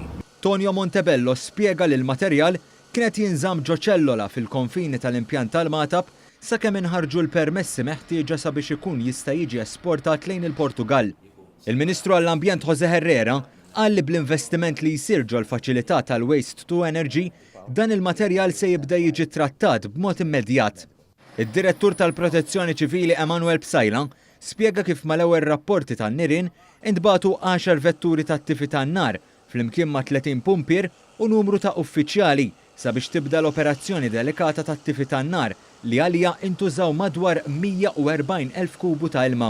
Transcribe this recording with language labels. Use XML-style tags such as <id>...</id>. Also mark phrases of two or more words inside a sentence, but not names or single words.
<mt>Tonio Montebello spjega li l-materjal kienet jinżamm ġo ċellola fil-konfini tal-impjant tal-matab sakemm inħarġu l-permessi meħtieġa sabiex ikun jista' jiġi esportat lejn il-Portugal. Il-Ministru għall-Ambjent José Herrera qal li bl-investiment li jsir ġo l-faċilità tal-Waste to Energy dan il-materjal se jibda jiġi trattat b'mod immedjat. Id-Direttur tal-Protezzjoni Ċivili Emanuel Psajla spjega kif mal-ewwel rapporti tan-nirien intbagħtu 10 vetturi tat-tifi tan-nar flimkien ma' 30 pumpier u numru ta' uffiċjali sabiex tibda l-operazzjoni delikata tat-tifi tan-nar li għalija intużaw madwar 140,000 kubu ta' ilma.</mt>